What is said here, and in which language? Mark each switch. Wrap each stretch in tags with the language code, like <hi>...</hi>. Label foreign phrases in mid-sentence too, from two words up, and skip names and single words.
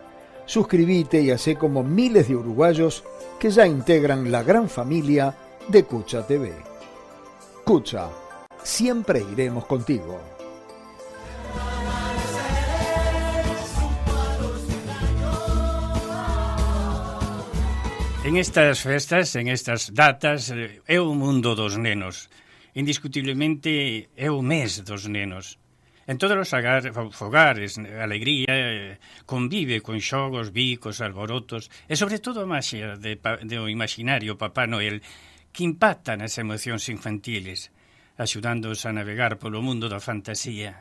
<es>Suscríbete y hacé como miles de uruguayos que ya integran la gran familia de Cucha TV. Cucha, siempre iremos contigo.</es> <gl>En estas festas, en estas datas, é o mundo dos nenos. Indiscutiblemente é o mes dos nenos. En todos os fogares, a alegría convive con xogos, bicos, alborotos e sobre todo a maxia do imaginario Papá Noel que impacta nas emocións infantiles, axudándoos a navegar polo mundo da fantasía.</gl>